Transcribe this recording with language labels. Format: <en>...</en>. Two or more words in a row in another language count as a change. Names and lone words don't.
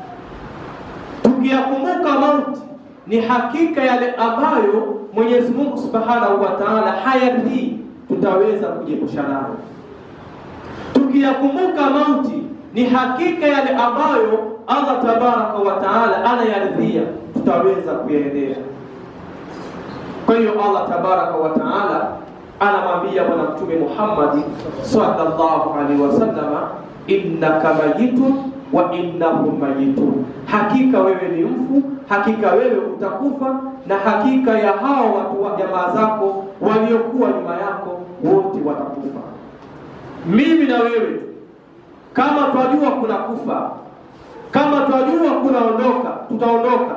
<sw>Tukiyakumbuka mauti, ni hakika yale ambayo Mwenyezi Mungu</sw> <ar>سبحانه وتعالى</ar> <sw>hayaridhii, tutaweza kujiepusha nayo. Tukiyakumbuka mauti, ni hakika yale ambayo Allah</sw> <ar>تبارك وتعالى</ar> <sw>anayaridhia, tutaweza kuyaendea. Kwa hiyo Allah</sw> <ar>تبارك وتعالى</ar> <sw>anamwambia Bwana Mtume Muhammad</sw> <ar>صلى الله عليه وسلم، إنك ميت وإنهم ميتون,</ar> <sw>hakika wewe ni mfu, hakika wewe utakufa, na hakika ya hao watu wa jamaa zako waliokuwa nyuma yako wote watakufa. Mimi na wewe kama twajua kuna kufa, kama twajua kuna ondoka, tutaondoka.</sw>